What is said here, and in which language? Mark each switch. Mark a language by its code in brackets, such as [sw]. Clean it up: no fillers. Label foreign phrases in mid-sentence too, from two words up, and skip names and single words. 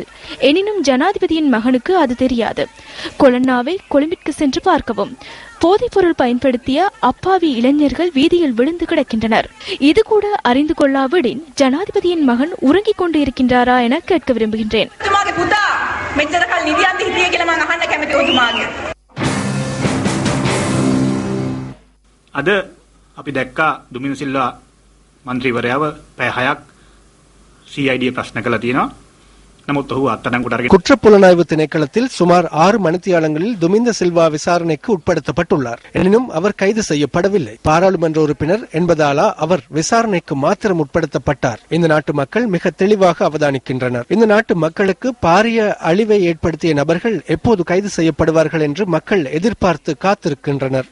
[ta] எனினும் ஜனாதிபதியின் மகனுக்கு அது தெரியாது. கொலன்னாவை கொழும்பிற்கு சென்று பார்க்கவும். போதைப் பொருள் பயன்படுத்திய அப்பாவி இளைஞர்கள் வீதியில் விழுந்து கிடக்கின்றனர். இது கூட அறிந்து கொள்ளாவிடின் ஜனாதிபதியின் மகன் உறங்கிக் கொண்டு இருக்கின்றாரா என கேட்க விரும்புகின்றேன். [si] අද අපි දැක්කා දුමින්ද සිල්වා මන්ත්‍රීවරයාව පැය 6ක් CID ප්‍රශ්න කළා තියෙනවා. නමුත් ඔහු අත්අඩංගුවට අරගෙන [ta] குற்றப்புலனாய்வு திணைக்களத்தில் சுமார் 6 மணித்தியாலங்களில் துமிந்த சில்வா விசாரணைக்கு உட்படுத்தப்பட்டுள்ளார். எனினும் அவர் கைது செய்யப்படவில்லை. பாராளுமன்ற உறுப்பினர் என்பதாலா அவர் விசாரணைக்கு மாத்திரம் உட்படுத்தப்பட்டார். இந்த நாட்டு மக்கள் மிக தெளிவாக அவதானிக்கின்றனர். இந்த நாட்டு மக்களுக்கு பாரிய அழிவை ஏற்படுத்திய நபர்கள் எப்போது கைது செய்யப்படுவார்கள் என்று மக்கள் எதிர்பார்த்து காத்திருக்கின்றனர்.